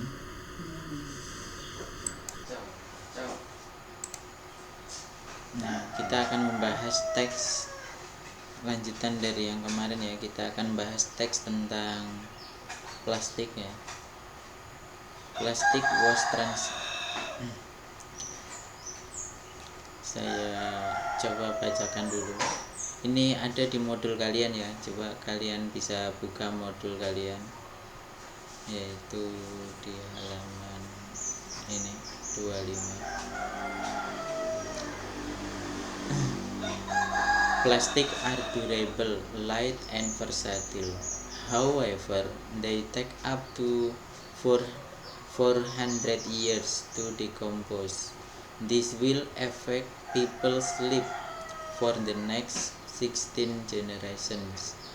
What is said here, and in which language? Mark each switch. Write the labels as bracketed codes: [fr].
[id] Nah, kita akan membahas teks lanjutan dari yang kemarin ya. Kita akan bahas teks tentang plastik ya. [en] Plastic was [id] Saya coba bacakan dulu. Ini ada di modul kalian ya. Coba kalian bisa buka modul kalian, yaitu di halaman ini 25. [en] Plastic are durable, light and versatile. However, they take up to 400 years to decompose. This will affect people's life for the next 16 generations.